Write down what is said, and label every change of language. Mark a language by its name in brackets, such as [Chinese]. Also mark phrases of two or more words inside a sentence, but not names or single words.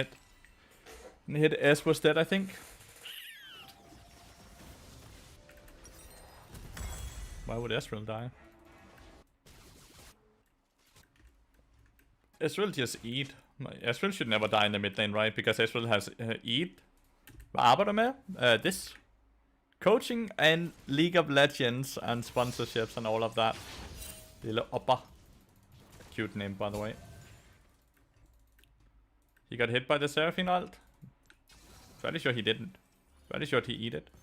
[English] And hit S was dead, I think. Why would Ezreal die? Ezreal just eat. Ezreal should never die in the mid lane, right? Because Ezreal has eat. [Danish] Hvad arbejder med? [English] This. Coaching and League of Legends and sponsorships and all of that. Lille Oppa. Cute name, by the way. He got hit by the Seraphine ult. Pretty sure he didn't. Pretty sure he eat it.